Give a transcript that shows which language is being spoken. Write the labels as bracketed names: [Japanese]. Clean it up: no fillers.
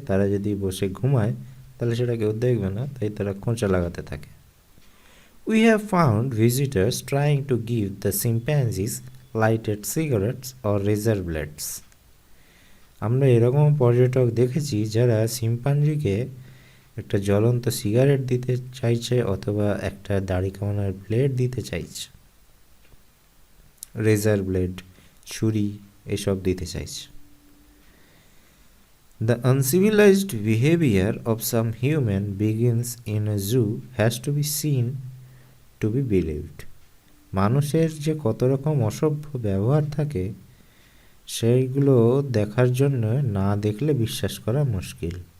[Bangla] তারা যদি বসে ঘুমায় তাহলে সেটা কেউ দেখবে না, তাই তারা খোঁচা লাগাতে থাকে। [English] We have found visitors trying to give the chimpanzees lighted cigarettes or razor blades. [Bangla] আমরা এরকম পর্যটক দেখেছি যারা শিম্পাঞ্জিকে একটা জ্বলন্ত সিগারেট দিতে চাইছে অথবা একটা দাড়ি কামানোর ব্লেড দিতে চাইছে, রেজার ব্লেড, ছুরি, এসব দিতে চাইছে। [English] The uncivilized behavior of some human begins in a zoo has to be seen to be believed. [Bangla] মানুষের যে কত রকম অসভ্য ব্যবহার থাকে সেইগুলো দেখার জন্য না দেখলে বিশ্বাস করা মুশকিল।